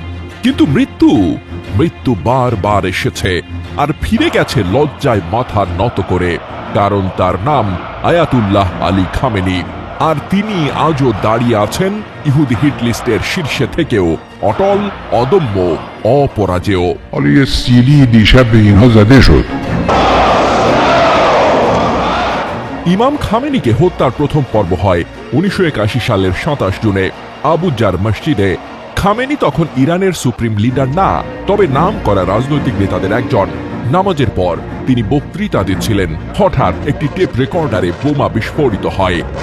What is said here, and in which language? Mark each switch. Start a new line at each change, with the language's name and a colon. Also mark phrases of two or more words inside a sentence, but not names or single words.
Bangla: কিন্তু মৃত্যু বারবার এসেছে, আর ফিরে গেছে লজ্জায় মাথা নত করে। কারণ তার নাম আয়াতুল্লাহ আলী খামেনি, আর তিনি আজও দাঁড়িয়ে আছেন ইহুদি
English: hit list
Bangla: শীর্ষে থেকেও অটল, অদম্য, অপরাজেয়।
Persian: حالا یه سیلی دیشب به اینها زده شد.
Bangla: ইমাম খামেনিকে হত্যার প্রথম পর্ব হয় 1981 সালের 27 জুনে আবুজার মসজিদে। খামেনি তখন ইরানের
English: supreme leader
Bangla: না, তবে নাম করা রাজনৈতিক নেতাদের একজন। নামাজের পর তিনি বক্তৃতা দিচ্ছিলেন, হঠাৎ একটি
English: tape recorder
Bangla: বোমা বিস্ফোরিত হয়।